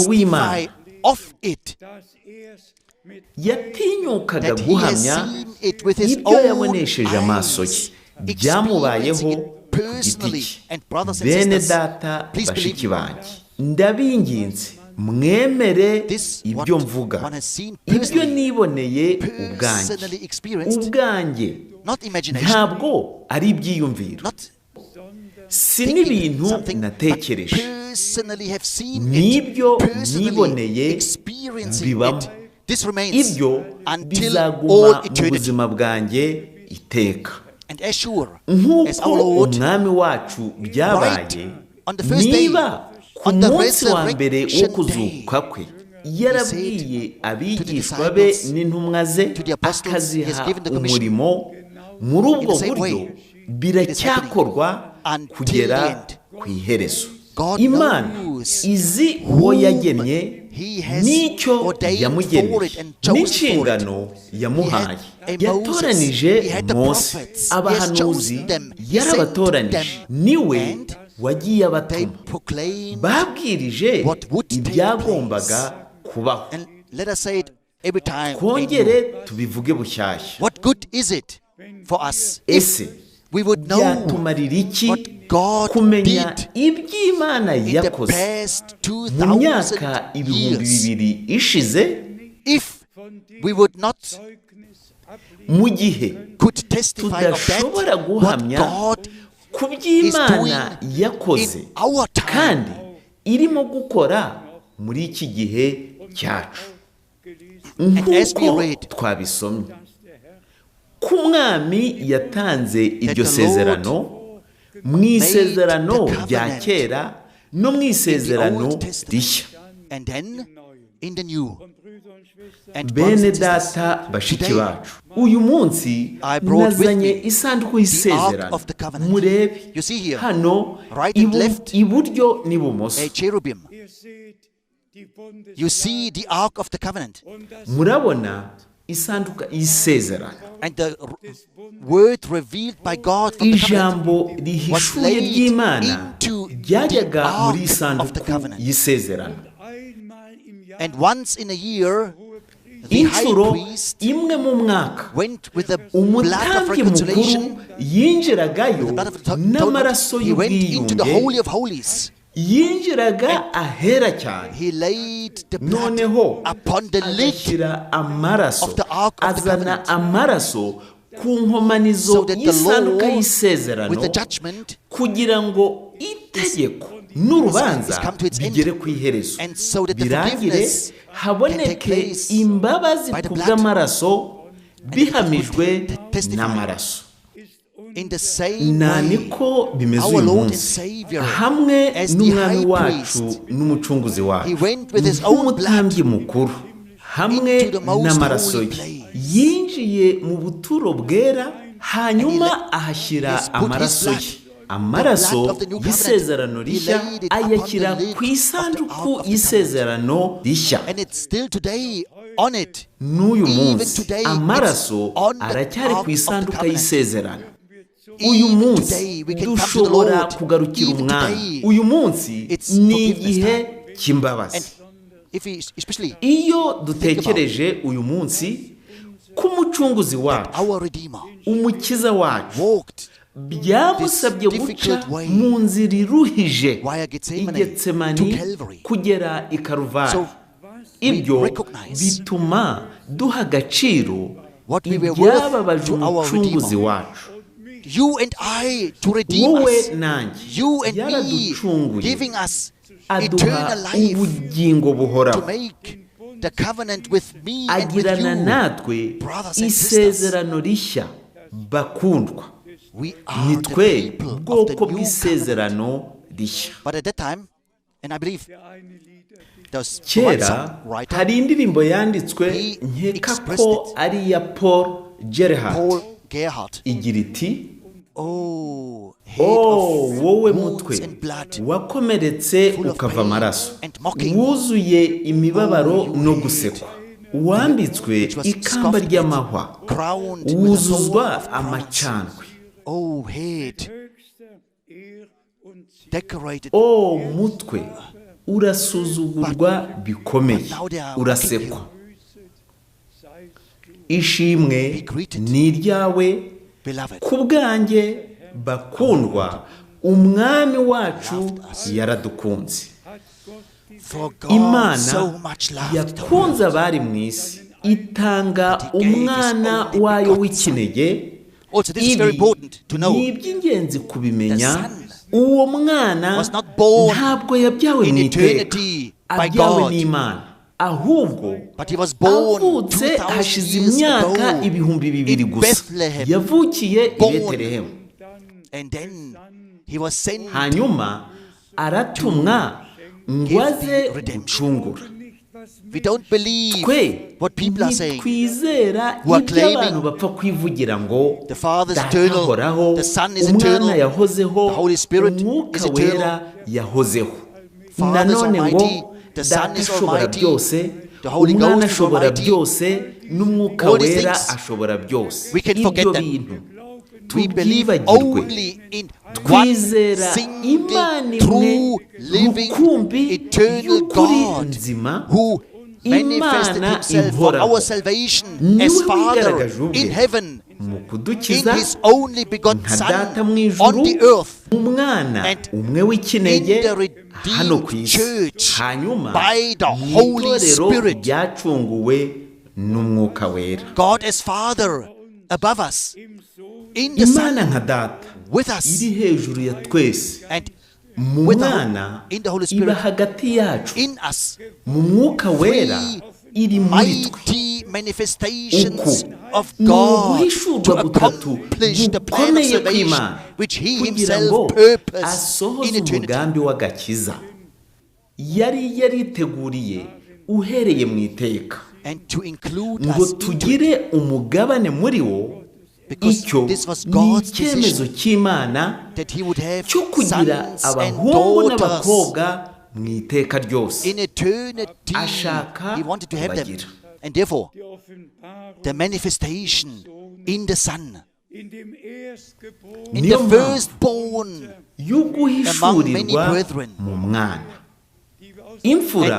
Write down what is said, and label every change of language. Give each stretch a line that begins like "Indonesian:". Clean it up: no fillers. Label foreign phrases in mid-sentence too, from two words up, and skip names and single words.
English: testify
Kinyarwanda: w'Imana
English: of it,
Kinyarwanda: yatinyukaga
English: that he has
Kinyarwanda: guhamya
English: seen it with his
Kinyarwanda: ibyo
English: own
Kinyarwanda: yabonesheje amaso ye
English: eyes,
Kinyarwanda: byamubayeho
English: experiencing it
Kinyarwanda: ku giti
English: personally.
Kinyarwanda: cye.
English: And brothers and
Kinyarwanda: Bene
English: sisters,
Kinyarwanda: data
English: please
Kinyarwanda: bashiki
English: believe me.
Kinyarwanda: banjye, ndabinginze mwemere
English: This
Kinyarwanda: ibyo
English: what
Kinyarwanda: mvuga,
English: one has seen
Kinyarwanda: ibyo
English: personally,
Kinyarwanda: niboneye
English: personally experienced,
Kinyarwanda: ubwanjye
English: not imagination,
Kinyarwanda: ntabwo ari ibyiyumviro,
English: not
Kinyarwanda: si
English: thinking
Kinyarwanda: n'ibintu
English: something, but
Kinyarwanda: natekereje,
English: personally have seen
Kinyarwanda: n'ibyo
English: it, personally
Kinyarwanda: niboneye
English: experiencing
Kinyarwanda: bibamo.
English: it. This remains
Kinyarwanda: Ibyo
English: until all
Kinyarwanda: bizaguma mu
English: eternity.
Kinyarwanda: buzima bwanjye iteka.
English: And as sure as our
Kinyarwanda: nk'uko
English: Lord,
Kinyarwanda: umwami wacu byabaye,
English: on the first day,
Kinyarwanda: niba ku
English: on the
Kinyarwanda: munsi wa mbere wo
English: resurrection
Kinyarwanda: kuzuka kwe yarabwiye abigishwa
English: disciples,
Kinyarwanda: be n'intumwa ze
English: to the apostles, he has
Kinyarwanda: akaziha
English: given the commission.
Kinyarwanda: umurimo, muri ubwo
English: In the same
Kinyarwanda: buryo
English: way,
Kinyarwanda: biracyakorwa
English: until
Kinyarwanda: kugera
English: the end.
Kinyarwanda: ku iherezo.
English: God
Kinyarwanda: Imana
English: knows
Kinyarwanda: izi uwo
English: whom
Kinyarwanda: yagennye
English: he has
Kinyarwanda: n'icyo
English: ordained
Kinyarwanda: yamugeneye
English: for it and chosen
Kinyarwanda: n'inshingano yamuhaye.
English: He had Moses,
Kinyarwanda: yatoranije
English: he had the
Kinyarwanda: Mose,
English: prophets,
Kinyarwanda: abahanuzi
English: he has chosen them, he
Kinyarwanda: yarabatoranije,
English: sent them,
Kinyarwanda: niwe
English: and
Kinyarwanda: wagiye
English: they
Kinyarwanda: abatuma,
English: proclaimed
Kinyarwanda: babwirije
English: what would take
Kinyarwanda: ibyagombaga kubaho.
English: And let us say it every time.
Kinyarwanda: twongere tubivuge bushyashya.
English: What good is it for us
Kinyarwanda: ese
English: if we would know
Kinyarwanda: byatumarira iki
English: what God
Kinyarwanda: kumenya
English: did
Kinyarwanda: iby'Imana
English: in the
Kinyarwanda: yakoze
English: past
Kinyarwanda: mu myaka 2000 ibihumbi
English: years
Kinyarwanda: bibiri ishize,
English: if we would not
Kinyarwanda: mu gihe
English: could testify of
Kinyarwanda: tudashobora
English: that what
Kinyarwanda: guhamya
English: God
Kinyarwanda: ku by'Imana yakoze
English: in our time,
Kinyarwanda: kandi irimo gukora muri iki gihe cyacu.
English: as we
Kinyarwanda: nk'uko
English: read,
Kinyarwanda: twabisomye ko umwami yatanze iryo
English: the
Kinyarwanda: sezerano mu isezerano
English: made the
Kinyarwanda: rya
English: covenant
Kinyarwanda: kera no mu
English: in the
Kinyarwanda: isezerano
English: Old Testament,
Kinyarwanda: rishya.
English: and then in the New. And
Kinyarwanda: Bene
English: brothers and sisters,
Kinyarwanda: data bashiki
English: today,
Kinyarwanda: bacu, uyu munsi
English: I brought with
Kinyarwanda: nazanye
English: me
Kinyarwanda: isanduku
English: the
Kinyarwanda: y'isezerano.
English: Ark of the Covenant.
Kinyarwanda: Murebe
English: You see here,
Kinyarwanda: hano
English: right and left,
Kinyarwanda: iburyo n'ibumoso,
English: a cherubim. You see the Ark of the Covenant.
Kinyarwanda: murabona isanduka y'isezerano.
English: And the word revealed by God from the covenant
Kinyarwanda: ijambo
English: was
Kinyarwanda: rihishuye
English: laid
Kinyarwanda: ry'Imana
English: into the
Kinyarwanda: ryajyaga muri
English: Ark of the
Kinyarwanda: isanduku
English: Covenant.
Kinyarwanda: y'isezerano.
English: And once in a year, the high
Kinyarwanda: inshuro
English: priest
Kinyarwanda: imwe mu mwaka
English: went with the blood of
Kinyarwanda: umutambyi mukuru
English: reconciliation,
Kinyarwanda: yinjiragayo
English: the blood of
Kinyarwanda: n'amaraso
English: atonement. He went into the
Kinyarwanda: y'ubwiyunge,
English: Holy of Holies.
Kinyarwanda: yinjiraga ahera cyane,
English: He laid the blood
Kinyarwanda: noneho
English: upon the lid
Kinyarwanda: agashyira amaraso,
English: of the Ark of the
Kinyarwanda: azana
English: Covenant,
Kinyarwanda: amaraso ku nkomanizo
English: so that the
Kinyarwanda: y'isanduka
English: law
Kinyarwanda: y'isezerano,
English: with the judgment
Kinyarwanda: kugira ngo itegeko n'urubanza
English: is come to its end,
Kinyarwanda: bigere ku iherezo,
English: and so that the
Kinyarwanda: birangire
English: forgiveness can take
Kinyarwanda: haboneke
English: place
Kinyarwanda: imbabazi
English: by the
Kinyarwanda: ku
English: blood,
Kinyarwanda: bw'amaraso bihamijwe
English: testify.
Kinyarwanda: n'amaraso.
English: in the same
Kinyarwanda: Na
English: way.
Kinyarwanda: niko bimeze
English: Our
Kinyarwanda: uyu
English: Lord and
Kinyarwanda: munsi,
English: Savior,
Kinyarwanda: hamwe
English: as the
Kinyarwanda: n'umwami
English: high
Kinyarwanda: wacu
English: priest,
Kinyarwanda: n'umucunguzi
English: he
Kinyarwanda: wacu
English: went with his own
Kinyarwanda: nk'umutambyi mukuru, hamwe
English: into the most
Kinyarwanda: n'amaraso
English: holy
Kinyarwanda: ye,
English: place.
Kinyarwanda: yinjiye mu buturo bwera, hanyuma ahashyira
English: has put his
Kinyarwanda: amaraso
English: blood,
Kinyarwanda: ye, amaraso
English: the blood of the new covenant,
Kinyarwanda: y'isezerano
English: he
Kinyarwanda: rishya
English: laid it upon
Kinyarwanda: ayashyira
English: the lid
Kinyarwanda: ku
English: of the
Kinyarwanda: isanduku
English: Ark of the
Kinyarwanda: y'isezerano rishya.
English: And it's still today on it.
Kinyarwanda: N'uyu
English: Even
Kinyarwanda: munsi
English: today,
Kinyarwanda: amaraso
English: it's on the
Kinyarwanda: aracyari
English: Ark
Kinyarwanda: ku
English: of the
Kinyarwanda: isanduka
English: Covenant.
Kinyarwanda: y'isezerano. Uyu
English: Even
Kinyarwanda: munsi
English: today, we can come to the
Kinyarwanda: dushobora
English: Lord.
Kinyarwanda: kugarukira
English: Even
Kinyarwanda: umwami.
English: today,
Kinyarwanda: Uyu munsi
English: it's
Kinyarwanda: ni
English: forgiveness
Kinyarwanda: igihe
English: time.
Kinyarwanda: cy'imbabazi.
English: And if we, especially
Kinyarwanda: Iyo dutekereje uyu munsi ko umucunguzi wacu,
English: our Redeemer
Kinyarwanda: umukiza wacu,
English: walked
Kinyarwanda: byamusabye
English: this
Kinyarwanda: guca
English: difficult way
Kinyarwanda: mu nzira iruhije
English: via Gethsemane
Kinyarwanda: i Getsemani
English: to Calvary.
Kinyarwanda: kugera i Karuvari,
English: So,
Kinyarwanda: ibyo
English: we recognize
Kinyarwanda: bituma duha agaciro
English: what we were worth
Kinyarwanda: ibyababaje
English: to our
Kinyarwanda: umucunguzi
English: Redeemer.
Kinyarwanda: wacu,
English: you and I to redeem
Kinyarwanda: wowe
English: us.
Kinyarwanda: nanjye
English: You and me
Kinyarwanda: yaraducunguye
English: giving us
Kinyarwanda: aduha
English: eternal life
Kinyarwanda: ubugingo
English: to
Kinyarwanda: buhoraho
English: make the covenant with me and with
Kinyarwanda: agirana
English: you.
Kinyarwanda: natwe
English: Brothers and sisters,
Kinyarwanda: isezerano rishya bakundwa
English: we are the
Kinyarwanda: nitwe
English: people of
Kinyarwanda: bwoko
English: the new covenant.
Kinyarwanda: bw'isezerano rishya.
English: But at that time, and I believe there's one
Kinyarwanda: kera
English: songwriter,
Kinyarwanda: hari indirimbo yanditswe
English: He
Kinyarwanda: nkeka
English: expressed
Kinyarwanda: ko
English: it.
Kinyarwanda: ari iya Paul Gerhardt Paul Gerhardt. igira iti
English: Oh, head
Kinyarwanda: oh
English: of
Kinyarwanda: wowe
English: wounds
Kinyarwanda: mutwe
English: and blood,
Kinyarwanda: wakomeretse
English: full of
Kinyarwanda: ukava
English: pain
Kinyarwanda: amaraso
English: and mocking,
Kinyarwanda: wuzuye imibabaro
English: you
Kinyarwanda: no
English: head,
Kinyarwanda: gusekwa wambitswe
English: which was
Kinyarwanda: ikamba
English: scoffed at,
Kinyarwanda: ry'amahwa
English: crowned with a
Kinyarwanda: wuzuzwa
English: thorn of crowns.
Kinyarwanda: amacandwe.
English: Oh, head decorated,
Kinyarwanda: oh mutwe urasuzugurwa bikomeye
English: now they are
Kinyarwanda: urasekwa.
English: mocking
Kinyarwanda: ishimwe ni iryawe
English: beloved.
Kinyarwanda: ku bwanjye bakundwa umwami wacu yaradukunze.
English: For God
Kinyarwanda: imana
English: so much loved the
Kinyarwanda: yakunze
English: world.
Kinyarwanda: abari mu isi itanga umwana wayo w'ikinege.
English: Also, this is very important to know.
Kinyarwanda: ni iby'ingenzi kubimenya.
English: The Son
Kinyarwanda: uwo mwana
English: was not born
Kinyarwanda: ntabwo yabyawe
English: in
Kinyarwanda: mu iteka
English: eternity by
Kinyarwanda: abyawe
English: God,
Kinyarwanda: n'imana, ahubwo
English: but he was born
Kinyarwanda: avutse 2,000 hashize
English: years
Kinyarwanda: imyaka
English: ago
Kinyarwanda: ibihumbi bibiri
English: in
Kinyarwanda: gusa. Bethlehem, yavukiye i
English: born.
Kinyarwanda: Betelehemu,
English: and then he was sent
Kinyarwanda: hanyuma aratumwa ngo aze gucungura.
English: We don't believe
Kinyarwanda: twe
English: what people are saying.
Kinyarwanda: ntitwizera
English: who are
Kinyarwanda: ibyo
English: claiming
Kinyarwanda: abantu bapfa kwivugira ngo
English: the Father is
Kinyarwanda: data
English: eternal,
Kinyarwanda: ahoraho,
English: the Son is
Kinyarwanda: umwana
English: eternal,
Kinyarwanda: yahozeho,
English: the Holy Spirit
Kinyarwanda: umwuka
English: is eternal,
Kinyarwanda: wera yahozeho.
English: Father is
Kinyarwanda: nanone ngo
English: almighty, the Son
Kinyarwanda: data
English: is
Kinyarwanda: ashobora
English: almighty,
Kinyarwanda: byose,
English: the Holy
Kinyarwanda: umwana
English: Ghost is
Kinyarwanda: ashobora
English: almighty.
Kinyarwanda: byose, n'umwuka
English: All these
Kinyarwanda: wera
English: things,
Kinyarwanda: ashobora byose.
English: we can forget
Kinyarwanda: ibyo
English: them.
Kinyarwanda: bintu
English: We believe
Kinyarwanda: tubyibagirwe.
English: only in one
Kinyarwanda: twizera
English: single,
Kinyarwanda: imana imwe
English: true, living,
Kinyarwanda: rukumbi
English: eternal
Kinyarwanda: y'ukuri
English: God
Kinyarwanda: nzima,
English: who manifested
Kinyarwanda: Imana
English: himself for
Kinyarwanda: ihoraho.
English: our salvation
Kinyarwanda: Niwe
English: as Father
Kinyarwanda: wigaragaje ubwe
English: in heaven,
Kinyarwanda: mu
English: in
Kinyarwanda: kudukiza
English: his only begotten
Kinyarwanda: nka
English: Son
Kinyarwanda: data mu
English: on
Kinyarwanda: ijuru,
English: the earth,
Kinyarwanda: umwana
English: and
Kinyarwanda: umwe w'ikinege
English: in the redeemed
Kinyarwanda: hano ku isi,
English: church
Kinyarwanda: hanyuma
English: by the
Kinyarwanda: mu
English: Holy
Kinyarwanda: itorero
English: Spirit.
Kinyarwanda: ryacunguwe n'umwuka wera.
English: God as Father above us, in the
Kinyarwanda: imana
English: Son
Kinyarwanda: nka data
English: with us,
Kinyarwanda: iri hejuru ya twese,
English: and
Kinyarwanda: mu
English: with
Kinyarwanda: mwana
English: in the Holy
Kinyarwanda: iba
English: Spirit
Kinyarwanda: hagati yacu,
English: in us,
Kinyarwanda: mu mwuka wera iri muri twe.
English: mighty manifestations
Kinyarwanda: Uku
English: of
Kinyarwanda: ni
English: God to
Kinyarwanda: uguhishurwa gutatu
English: accomplish the plan of
Kinyarwanda: gukomeye
English: salvation
Kinyarwanda: kw'Imana
English: which He
Kinyarwanda: kugira ngo
English: Himself purposed
Kinyarwanda: asohoze
English: in eternity.
Kinyarwanda: umugambi w'agakiza yari yariteguriye uhereye mu iteka,
English: And to include
Kinyarwanda: ngo
English: us into it,
Kinyarwanda: tugire umugabane muri wo.
English: because
Kinyarwanda: icyo
English: this was
Kinyarwanda: ni
English: God's
Kinyarwanda: icyemezo
English: decision
Kinyarwanda: cy'Imana
English: that He would have
Kinyarwanda: cyo kugira
English: sons and
Kinyarwanda: abahungu
English: daughters
Kinyarwanda: n'abakobwa mu iteka ryose.
English: in eternity.
Kinyarwanda: Ashaka
English: He wanted to have them,
Kinyarwanda: kubagira.
English: and therefore the manifestation in the Son, in
Kinyarwanda: Niyo
English: the
Kinyarwanda: mpamvu
English: firstborn among many
Kinyarwanda: y'uguhishurirwa
English: brethren,
Kinyarwanda: mu mwana, imfura